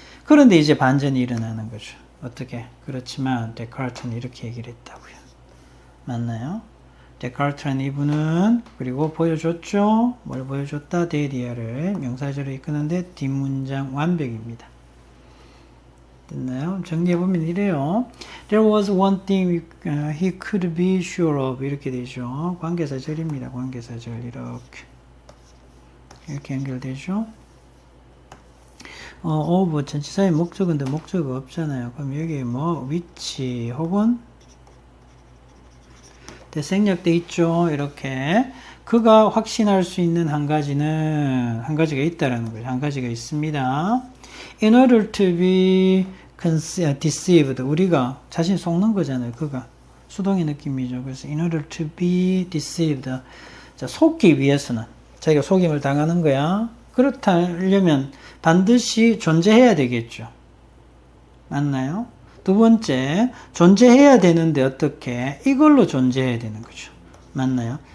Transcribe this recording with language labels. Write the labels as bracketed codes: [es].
[ko] 그런데 이제 반전이 일어나는 거죠. 어떻게? 그렇지만 데카르트는 이렇게 얘기를 했다고요. 맞나요? 데카르트라는 이분은 그리고 보여줬죠. 뭘 보여줬다? 데리아를 명사절로 이끄는데 뒷문장 완벽입니다. 됐나요? 정리해보면 이래요. [en] There was one thing he could be sure of. [ko] 이렇게 되죠. 관계사절입니다. 관계사절 이렇게 연결되죠. of 전치사의 목적인데 목적이 없잖아요. 그럼 여기 뭐 which 혹은 생략돼 있죠. 이렇게 그가 확신할 수 있는 한 가지가 있다라는 거죠. 한 가지가 있습니다. [en] In order to be deceived, [ko] 우리가 자신 속는 거잖아요. 그가 수동의 느낌이죠. 그래서 [en] in order to be deceived, [ko] 자, 속기 위해서는 자기가 속임을 당하는 거야. 그렇다려면 반드시 존재해야 되겠죠. 맞나요? 두 번째, 존재해야 되는데 어떻게? 이걸로 존재해야 되는 거죠. 맞나요?